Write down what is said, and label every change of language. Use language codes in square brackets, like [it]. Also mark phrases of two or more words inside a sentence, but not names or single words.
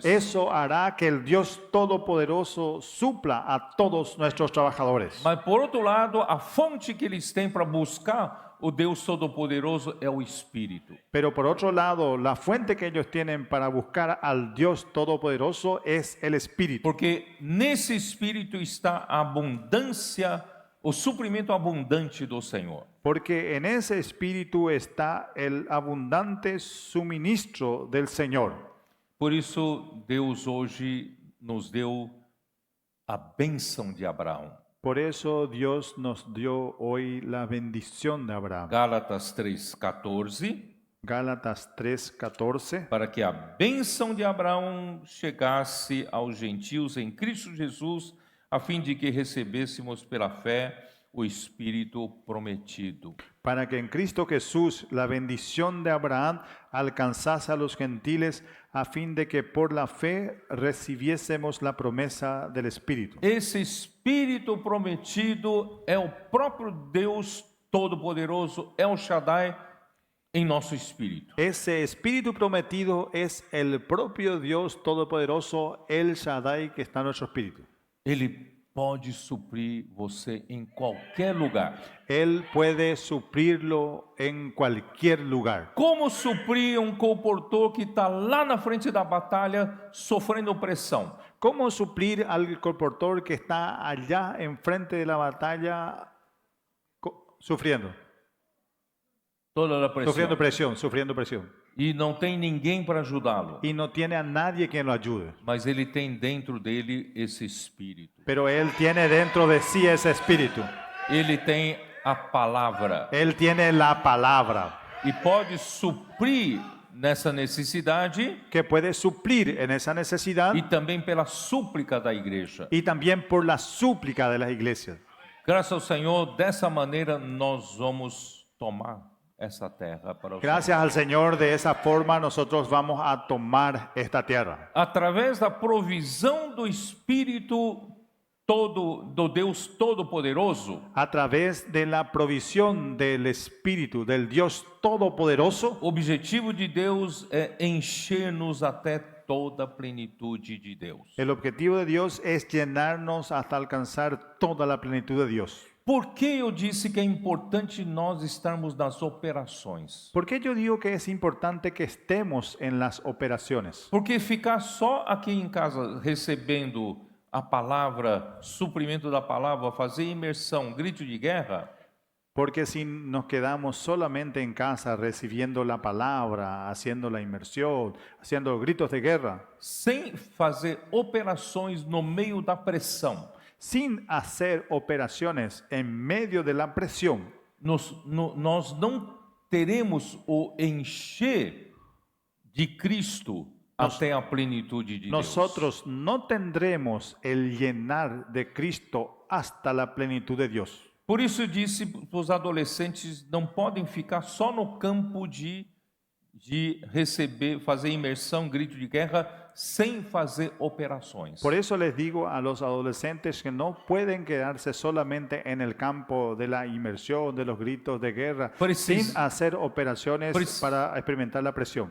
[es] Eso hará que el Dios Todopoderoso supla a todos nuestros trabajadores. [pt] Mas, por outro lado, a fonte que eles têm para buscar o Deus Todo-Poderoso é o Espírito. [es] Pero por otro lado, la fuente que ellos tienen para buscar al Dios Todopoderoso es el Espíritu. [pt] Porque nesse Espírito está a abundância, o suprimento abundante do Senhor. [es] Porque en ese Espíritu está el abundante suministro del Señor. [pt] Por isso, Deus hoje nos deu a bênção de Abraão. [es] Por eso Dios nos dio hoy la bendición de Abraham. [pt] Gálatas 3,14, [es] Gálatas 3:14. [pt] para que a bênção de Abraão chegasse aos gentios em Cristo Jesus, a fim de que recebêssemos pela fé o Espírito prometido. [es] Para que en Cristo Jesús la bendición de Abraham alcanzase a los gentiles, a fin de que por la fe recibiésemos la promesa del Espíritu. [pt] Esse Espírito prometido é o próprio Deus Todo-Poderoso, El Shaddai, em nosso espírito. [es] Ese Espíritu prometido es el propio Dios Todopoderoso, el Shaddai, que está en nuestro espíritu. [pt] Ele pode suprir você em qualquer lugar. [es] Él puede suplirlo en cualquier lugar. [pt] Como suprir um comportor que está lá na frente da batalha sofrendo pressão? [es] ¿Cómo suplir al colportor que está allá enfrente de la batalla sufriendo? [pt] Toda a pressão. [es] Sufriendo presión. [pt] E não tem ninguém para ajudá-lo. [es] Y no tiene a nadie quien lo ayude. [pt] Mas ele tem dentro dele esse espírito. [es] Pero él tiene dentro de sí ese espíritu. [pt] Ele tem a palavra [es] Él tiene la palabra [pt] e pode suprir nessa necessidade [es] que puede suplir en esa necesidad [pt] e também pela súplica da igreja. [es] y también por la súplica de las iglesias. [pt] Graças ao Senhor, dessa maneira nós vamos tomar essa terra para o [es] Gracias al Señor, de esa forma nosotros vamos a tomar esta tierra. [pt] Através da provisão do Espírito do Deus Todo-Poderoso, [es] A través de la provisión del Espíritu, del Dios Todopoderoso, [pt] o objetivo de Deus é encher-nos até toda a plenitude de Deus. [es] el objetivo de Dios es llenarnos hasta alcanzar toda la plenitud de Dios. [pt] Por que eu disse que é importante nós estarmos nas operações? [es] ¿Por qué yo digo que es importante que estemos en las operaciones? [pt] Porque ficar só aqui em casa recebendo a palavra, suprimento da palavra, fazer imersão, grito de guerra, [es] Porque si nos quedamos solamente en casa recibiendo la palabra, haciendo la inmersión, haciendo gritos de guerra, [pt] sem fazer operações no meio da pressão, [es] sin hacer operaciones en medio de la presión, [pt] nós não teremos o encher de Cristo até a plenitude de Deus. [es] nosotros no tendremos el llenar de Cristo hasta la plenitud de Dios. [pt] Por isso eu disse para os adolescentes não podem ficar só no campo de receber, fazer imersão, grito de guerra, sem fazer operações. [es] Por eso les digo a los adolescentes que no pueden quedarse solamente en el campo de la inmersión, de los gritos de guerra, sin hacer operaciones para experimentar la presión.